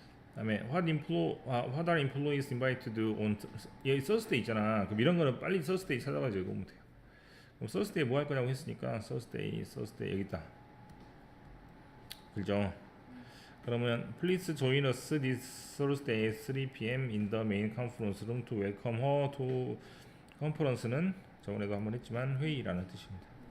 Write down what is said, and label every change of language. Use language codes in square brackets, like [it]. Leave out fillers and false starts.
[ko] 그다음에 [en] what are employees invited on [ko] 여기 [en] Thursday [ko] 있잖아. 그럼 이런 거는 빨리 Thursday 찾아가지고 읽으면 돼요. 그럼 Thursday 뭐 할 거냐고 했으니까 Thursday 여기 있다. 그죠? [en] 그러면 please join us this Thursday at 3 p.m. in the main conference room to welcome her to conference는 [ko] 저번에도 한번 했지만 회의라는 뜻입니다.